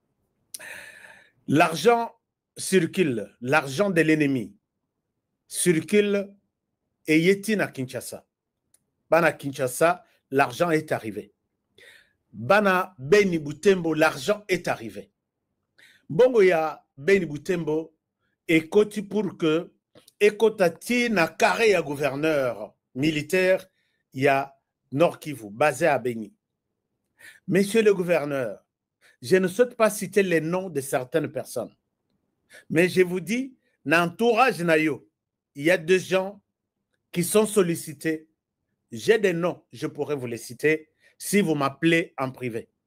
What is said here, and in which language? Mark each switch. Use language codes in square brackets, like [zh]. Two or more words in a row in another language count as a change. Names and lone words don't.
[fr] L'argent circule, l'argent de l'ennemi circule et [ln] yeti na Kinshasa. Bana Kinshasa, [fr] l'argent est arrivé. [ln] Bana Beni Butembo, [fr] l'argent est arrivé. [ln] Bongo ya Beni Butembo, ekoti [fr] pour que [ln] ekotati na carré ya [fr] gouverneur militaire [ln] ya Nord Kivu, [fr] basé à Beni. Monsieur le gouverneur, je ne souhaite pas citer les noms de certaines personnes, mais je vous dis, dans l'entourage nayo, il y a des gens qui sont sollicités. J'ai des noms, je pourrais vous les citer si vous m'appelez en privé.